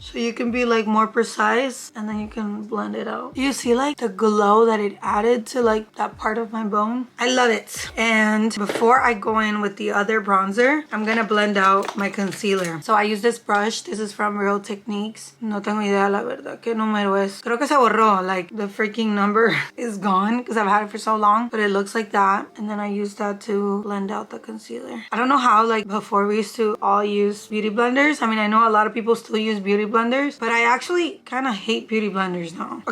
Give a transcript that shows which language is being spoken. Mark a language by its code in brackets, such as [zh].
[en] So you can be like more precise and then you can blend it out. You see like the glow that it added to like that part of my bone? I love it. And before I go in with the other bronzer, I'm gonna blend out my concealer. So I use this brush. This is from Real Techniques. [es] No tengo idea la verdad qué número es. Creo que se borró. [en] Like the freaking number is gone because I've had it for so long. But it looks like that. And then I use that to blend out the concealer. I don't know how like before we used to all use beauty blenders. I mean, I know a lot of people still use beauty blenders, but I actually kind of hate beauty blenders now.